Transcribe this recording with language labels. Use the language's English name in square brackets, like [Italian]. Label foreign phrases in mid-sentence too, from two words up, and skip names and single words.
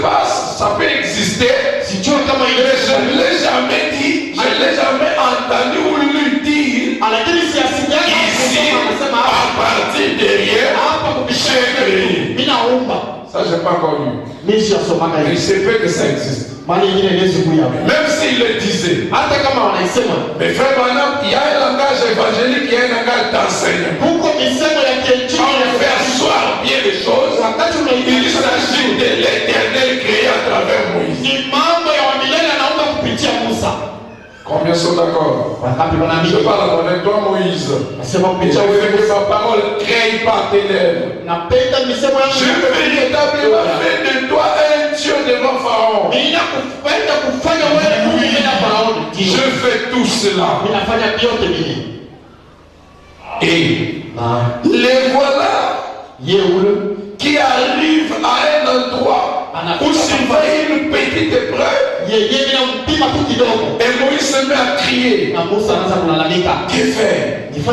[French] ça peut exister, [Swahili] Sijui kama [French] mais je ne l'ai jamais dit, je ne l'ai jamais entendu ou lu dire [Swahili] lakini siasikiaga [French] ici, [Swahili] anasema [French] à partir de rien, [Swahili] hapa kupitia [French] j'ai créé. [Swahili] mimi naomba. [French] Ça, je n'ai pas encore lu. [Swahili] Mimi siasomaga [French] Mais il [Swahili] hivi. [French] se peut que ça existe. [Swahili] Mali nyingine inaweza kuya. [French] Même s'il le disait. [Swahili] Hata kama wanaisema [French] Mais frère Branham, il y a un langage évangélique, il y a un langage d'enseignement. [Swahili] huko misemo ya kiinjili [French] Quand on fait asseoir bien les choses, [Swahili] wakati [French] il [Swahili] unaibadilisha [French] s'agit de l'éternel créé à travers Moïse. [Swahili] ni mambo ya wamilele anaomba kupitia Musa. [French] Combien sont d'accord? [Swahili] Wangapi [French] Je [Swahili] wanaamini? [French] parle avec toi, Moïse. [Swahili] Nasema [French] Et [Swahili] kupitia [French] je veux [Swahili] wewe. [French] que sa parole crée par tes lèvres. [Swahili] Napenda misemo yangu. [French] Je veux véritablement faire de toi un Dieu devant Pharaon. [Swahili] Ninakupenda kufanya wewe Mungu mbele ya Farao. [French] Je fais tout cela. [Swahili] Ninafanya vyote mimi. [French] Et les voilà qui arrivent à un endroit où s'il va une petite épreuve. Et Moïse se met à crier. Que faire?